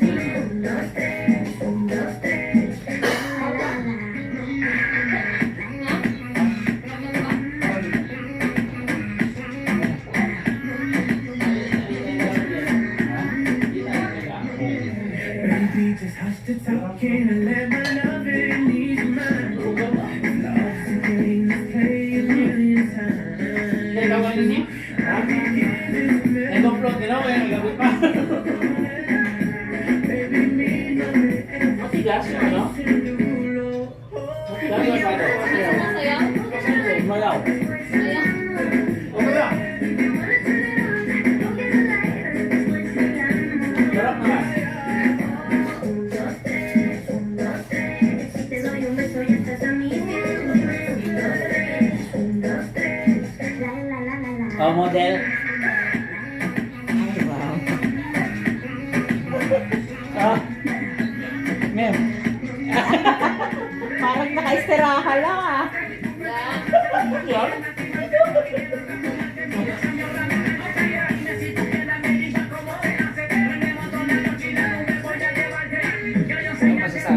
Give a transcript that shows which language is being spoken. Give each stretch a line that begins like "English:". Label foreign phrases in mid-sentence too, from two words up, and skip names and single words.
English: 1, 2, 3, 1, 2, 3. La, la, la. Baby, just hush the talking and let my loving ease your mind. Love's a game that's played a million times. I'll be giving you
Filipino: Nag-upload din ako eh. Nagabi pa.
English: baby, me no me
Filipino: Matigas yun, ano? Matigas yun, paano? Kasi malaw. Okay ba? Sarap naman.
Spanish: Te doy un beso y estás a mis pies. 1, 2, 3. La, la, la, la, la.
English: Oh, model. Ah, ma'am.
Filipino: Parang naka-istiraha lang ah. Yan. Ano masasabi?